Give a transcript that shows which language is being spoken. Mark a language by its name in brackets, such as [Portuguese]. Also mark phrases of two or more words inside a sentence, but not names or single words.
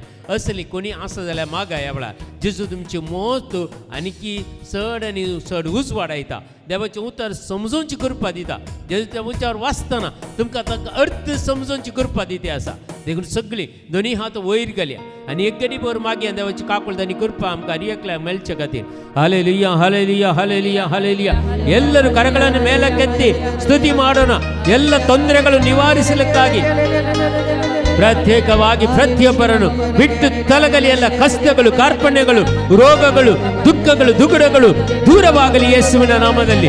[Konkani] असली कोणी आसा जाल्यार मागा. ह्या वेळार जेजू तुमची मोत आनीकी चड आनी चड उज वाडयता. देवाचें उतर समजोवची कृपा दिता. जेजूच्या उचार वाचतना तुमकां ताका अर्थ समजोवची कृपा दिते आसा. देखून सगळीं दोनी हात वयर घालया आनी एक गडी भर मागया देवाची काकुळदानी कृपा आमकां रियकल्या मेळचे खातीर. हालेलुया, हालेलुया, हालेलुया, हालेलुया. [Kannada] ಎಲ್ಲರೂ ಕರಗಳನ್ನು ಮೇಲಕ್ಕೆತ್ತಿ ಸ್ತುತಿ ಮಾಡೋಣ. ಎಲ್ಲ ತೊಂದರೆಗಳು ನಿವಾರಿಸಲಿಕ್ಕಾಗಿ ಪ್ರತ್ಯೇಕವಾಗಿ ಪ್ರತಿಯೊಬ್ಬರನ್ನು ಬಿಟ್ಟು ತೊಲಗಲಿ. ಎಲ್ಲ ಕಷ್ಟಗಳು, ಕಾರ್ಪಣ್ಯಗಳು, ರೋಗಗಳು, ದುಃಖಗಳು, ದುಗುಡಗಳು ದೂರವಾಗಲಿ ಯೇಸುವಿನ ನಾಮದಲ್ಲಿ.